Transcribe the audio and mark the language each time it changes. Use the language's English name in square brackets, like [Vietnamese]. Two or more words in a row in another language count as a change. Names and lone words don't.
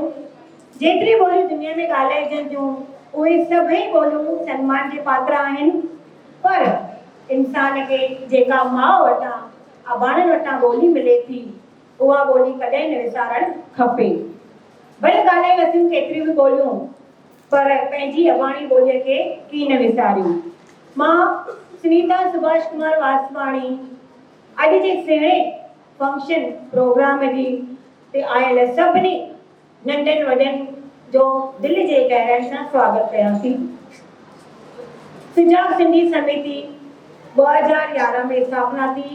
[Sindhi] जेतिरी ॿोलियूं दुनिया में ॻाल्हाइजनि थियूं उहे सभई ॿोलियूं सन्मान जे पात्र आहिनि, पर इंसान खे जेका माउ वटां अबाणनि वटां ॿोली मिले थी उहा ॿोली कॾहिं न विसारणु खपे। भले ॻाल्हाए वठूं केतिरियूं बि ॿोलियूं, पर पंहिंजी अबाणी ॿोलीअ खे की न विसारियूं। मां सुनीता सुभाष कुमार वासवाणी अॼु जे सुहिणे [English] function program [Sindhi] जी ते आयल सभिनी नंढनि वॾनि जो दिलि जे गहराई सां स्वागत कयासीं। सुजाॻ सिंधी समिति 2011 में स्थापना थी।